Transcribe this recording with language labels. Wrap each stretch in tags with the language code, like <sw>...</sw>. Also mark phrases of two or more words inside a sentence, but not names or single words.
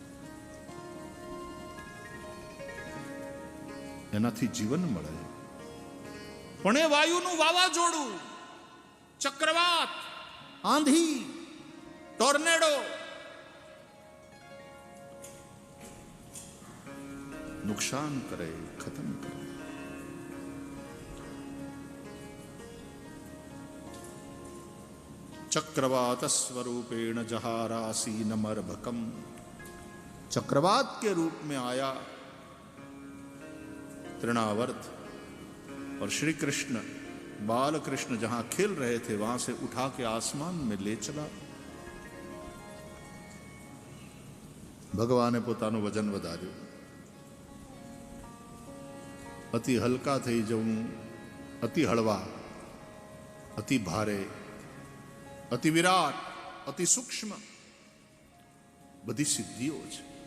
<gu>એનાથી જીવન મળે. પણ એ વાયુનું વાવાઝોડું, ચક્રવાત, આંધી, ટોર્નેડો નુકસાન કરે, ખતમ કરે.</gu> <sa>चक्रवात स्वरूपेण जहारासी नमरभकम,</sa> <hi>चक्रवात के रूप में आया तृणावर्त, और श्री कृष्ण बाल कृष्ण जहां खेल रहे थे वहां से उठा के आसमान में ले चला.</hi> <gu>भगवाने પોતાનું વજન વધાર્યું. અતિ હલકા થઈ જવું, અતિ હળવા, અતિ ભારે, અતિ વિરાટ, અતિ સૂક્ષ્મ, બધી સિદ્ધિઓ છે.</gu>